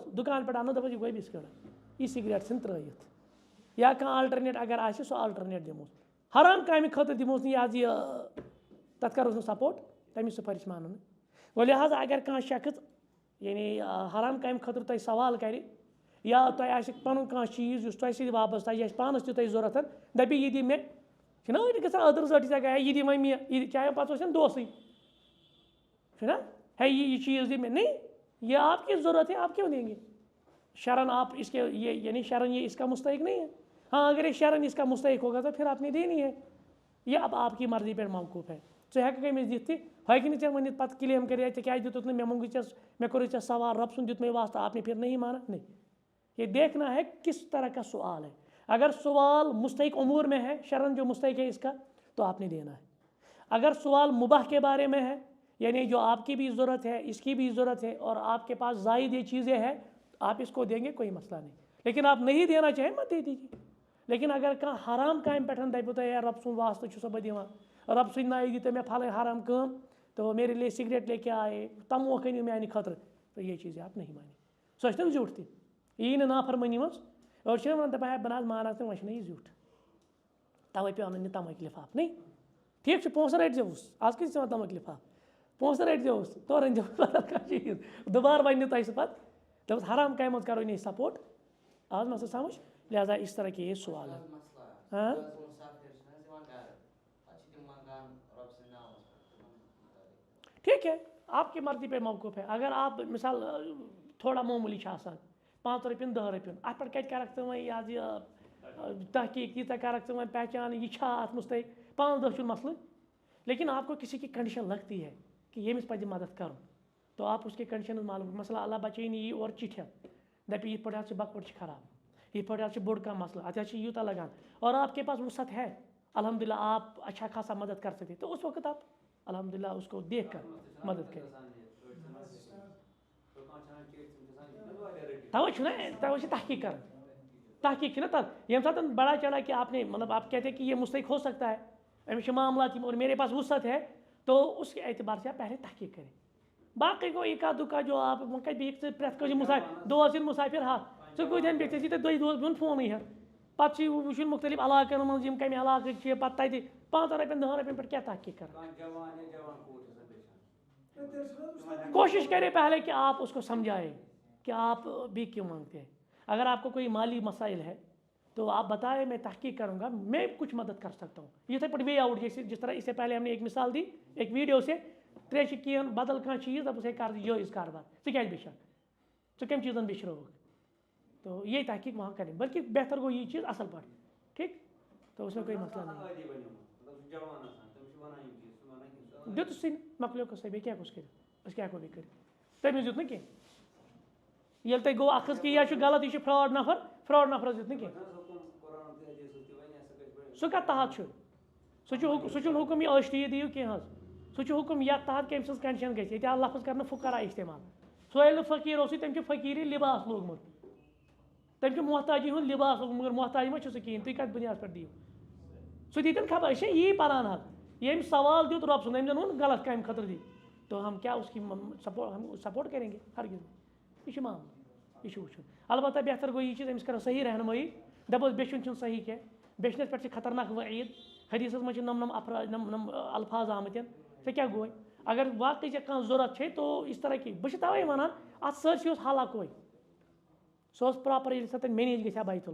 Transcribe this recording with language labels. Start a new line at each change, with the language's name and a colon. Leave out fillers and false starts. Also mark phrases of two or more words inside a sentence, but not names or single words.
Kashmiri: دُکان پٮ۪ٹھ اَنو دَپوس یہِ گوٚو بِسکِٹ یہِ سِگریٹ ژھٕن ترٛٲیِتھ یا کانٛہہ آلٹَرنیٹ اگر آسہِ سُہ آلٹَرنیٹ دِموس حرام کامہِ خٲطرٕ دِموس نہٕ یہِ حظ یہِ تَتھ کَروس نہٕ سپوٹ تَمِچ سُفٲرِش مانو نہٕ گوٚو لہٰذا اگر کانٛہہ شخص یعنی حرام کامہِ خٲطرٕ تۄہہِ سوال کَرِ یا تۄہہِ آسہِ پَنُن کانٛہہ چیٖز یُس تۄہہِ سۭتۍ وابسطہٕ آسہِ یا پانَس تہِ تۄہہِ ضوٚرَتھ دَپہِ یہِ دِ مےٚ چھِنہ أڑۍ گژھان أدٕر زٔٹۍ ژےٚ گٔیے یہِ دِ وۄنۍ مےٚ یہِ چاہے پَتہٕ ٲسِن دوسٕے چھُنہ ہے یہِ چیٖز دِ مےٚ
Urdu: نہیں یہ آپ کی ضرورت ہے آپ کیوں دیں گے شرن آپ اس کے یہ یعنی شرن یہ اس کا مستحق نہیں ہے ہاں اگر یہ شرن اس کا مستحق ہوگا تو پھر آپ نے دینی ہے یہ اب آپ کی مرضی پہ موقوف ہے
Kashmiri: ژٕ ہٮ۪ککھ أمِس دِتھ تہِ ہٮ۪کہِ نہٕ ژےٚ ؤنِتھ پَتہٕ کٕلیم کٔرِتھ ژےٚ کیٛازِ دِتُتھ نہٕ مےٚ مونٛگُے ژےٚ مےٚ کوٚرُے ژےٚ سوال رۄب سُنٛد دیُت مےٚ واسطہ
Urdu: آپ نے پھر نہیں مانا نہیں یہ دیکھنا ہے کس طرح کا سوال ہے اگر سوال مستحق امور میں ہے شرن جو مستحق ہے اس کا تو آپ نے دینا ہے اگر سوال مباح کے بارے میں ہے یعنی جو آپ کی بھی ضرورت ہے اس کی بھی ضرورت ہے اور آپ کے پاس زائد یہ چیزیں ہیں آپ اس کو دیں گے کوئی مسئلہ نہیں لیکن آپ نہیں دینا چاہیں مت دے دیجیے لیکن اگر
Kashmiri: کانٛہہ حرام کامہِ پٮ۪ٹھ دَپیو تۄہہِ ہے رۄب سُنٛد واسطہٕ چھُسا بہٕ دِوان رۄب سٕنٛدِ ناوِ دِتو مےٚ پھلٲنۍ حرام کٲم
Urdu: تو میرے لیے سگریٹ لے کے آئے
Kashmiri: تموکھ أنِو میٛانہِ خٲطرٕ
Urdu: تو یہ چیٖز آپ نہیں مانیں
Kashmiri: سۄ چھِ تیٚلہِ زیُٹھ تہِ یی نہٕ نافرمٲنی منٛز أڑۍ چھِنہ وَنان دَپان ہے بہٕ نہ حظ مانکھ نہٕ وۄنۍ چھُنہ یہِ زیُٹھ تَوَے پیٚو اَنُن یہِ تَماکہِ لِفاف نہیں ٹھیٖک چھُ پونٛسہٕ رٔٹۍزیوس آز کۭتِس دِوان تَماکہِ لِفاف پونٛسہٕ رٔٹۍزیوس تورٕ أنۍزیو بدل کانٛہہ چیٖز دُبارٕ وَنہِ نہٕ تۄہہِ سُہ پَتہٕ دوٚپُس حرام کامہِ منٛز کَرو نہیں سپوٹ آز مےٚ سُہ سمجھ
Urdu: لہٰذا اس طرح کے یہ سوال ہے ہاں ٹھیک ہے آپ کی مرضی پہ موقوف ہے اگر آپ مثال تھوڑا
Kashmiri: معموٗلی چھِ آسان 5 رۄپیَن 10 رۄپیَن اَتھ پٮ۪ٹھ کَتہِ کَرَکھ ژٕ وۄنۍ یہِ حظ یہِ تحقیٖق ییٖژاہ کَرَکھ ژٕ وۄنۍ پہچان یہِ چھا اَتھ مستحق 5-10 چھُنہٕ مسلہٕ
Urdu: لیکن آپ کو کسی کی کنڈیشن لگتی ہے کہ
Kashmiri: ییٚمِس پَزِ مدد کَرُن
Urdu: تو آپ اس کے کنڈیشن معلوم مثلا
Kashmiri: اللہ بچٲیِن یی اورٕ چِٹھِ دَپہِ یِتھ پٲٹھۍ حظ چھِ بَکوَٹ چھِ خراب یِتھ پٲٹھۍ حظ چھِ بوٚڑ کانٛہہ مسلہٕ اَتھ حظ چھِ یوٗتاہ لگان
Urdu: اور آپ کے پاس وسعت ہے الحمد للہ آپ اچھا خاصا مدد کر سکتے تو اس وقت آپ الحمد للہ اس کو دیکھ کر مدد کریں
Kashmiri: توے چھُنہ توے چھِ تحقیق کران تحقیق چھُنہ تَتھ ییٚمہِ ساتہٕ
Urdu: بڑا چلا کہ آپ نے مطلب آپ کہتے ہیں کہ یہ مستحق ہو سکتا ہے
Kashmiri: أمِس چھِ معاملات یِم
Urdu: اور میرے پاس وسعت ہے تو اس کے اعتبار سے آپ پہلے تحقیق کریں
Kashmiri: باقی گوٚو اِکا دُکا
Urdu: جو آپ
Kashmiri: وۄنۍ کَتہِ بیٚہکھ ژٕ پرٛٮ۪تھ کٲنٛسہِ مسافر دوس یِن مسافر ہَتھ ژٕ کۭتہن بیٚہکھ ژےٚ چھی تَتہِ دوٚیہِ دوس بِہُن فونٕے ہٮ۪تھ پَتہٕ چھُے وٕچھُن مختلف علاقن منٛز یِم کَمہِ علاقٕکۍ چھِ پَتہٕ تَتہِ 5 رۄپیَن 10 رۄپیَن پٮ۪ٹھ کیٛاہ تحقیق کران
Urdu: کوشش کرے پہلے کہ آپ اس کو سمجھائیں کہ آپ بھی کیوں مانگتے ہیں اگر آپ کو کوئی مالی مسائل ہے تو آپ بتائیں میں تحقیق کروں گا میں کچھ مدد کر سکتا ہوں یہ تھے پٹ وے آؤٹ جس طرح اس سے پہلے ہم نے ایک مثال دی ایک ویڈیو سے
Kashmiri: ترے کین بدل کانٛہہ چیٖز دَپُس ہے
Urdu: کر یہ اس کاربار
Kashmiri: ژٕ کیٛازِ بیٚچھکھ ژٕ کَمہِ چیٖزن بیٚچھرٲوُکھ
Urdu: تو یہ تحقیق وہاں کریں بلکہ بہتر گو یہ چیز اصل پٲٹھۍ ٹھیک تو اس میں کوئی مسئلہ نہیں
Kashmiri: دیُتسٕے نہٕ مۄکلیو قٕصے بیٚیہِ کیٛاہ گوٚژھ کٔرِتھ أسۍ کیٛاہ ہٮ۪کو بیٚیہِ کٔرِتھ تٔمِس دیُت نہٕ کینٛہہ ییٚلہِ تۄہہِ گوٚو اکھ حظ کہِ یہِ حظ چھُ غلط یہِ چھُ فراڈ نفرس دیُت نہٕ کینٛہہ سُہ کَتھ تحت چھُ سُہ چھُنہٕ حُکُم یہِ ٲشٹی دِیِو کینٛہہ حظ سُہ چھُ حُکُم یَتھ تحت کٔمۍ سٕنٛز کنڈِشن گژھِ ییٚتہِ آو لفظ کرنہٕ فُقرا استعمال سُہ ییٚلہِ نہٕ فقیٖر اوسُے تٔمۍ چھُ فقیٖری لِباس لوگمُت تٔمۍ چھُ محتاجی ہُنٛد لِباس لوگمُت مگر محتاج ما چھُ سُہ کِہیٖنۍ تُہۍ کَتھ بُنیادَس پٮ۪ٹھ دِیِو سُہ دیٖتَن خبر أسۍ چھِ یی پَران حظ ییٚمۍ سوال دیُت رۄب سُنٛد أمۍ زَن ووٚن غلط کامہِ خٲطرٕ دی
Urdu: تو ہم کیا اس کی سپورٹ کریں گے ہرگز
Kashmiri: یہ چھُ معاملہٕ یہ چھُ وٕچھُن البتہ بہتر گوٚو یہِ چیٖز أمِس کَرو صحیح رہنمٲیی دَپوس بیٚچھُن چھُنہٕ صحیح کینٛہہ بیٚچھنَس پٮ۪ٹھ چھِ خطرناک وعیٖد حدیٖثَس منٛز چھِ نم الفاظ آمٕتۍ ژےٚ کیٛاہ گوٚوے اگر واقعی ژےٚ کانٛہہ ضوٚرَتھ چھے
Urdu: تو اس طرح کی
Kashmiri: بہٕ چھُس تَوَے وَنان اَتھ سٲرسٕے اوس حل اَکُے سُہ اوس پرٛاپَر ییٚلہِ سۄ تَتہِ مینیج گژھِ ہا بیت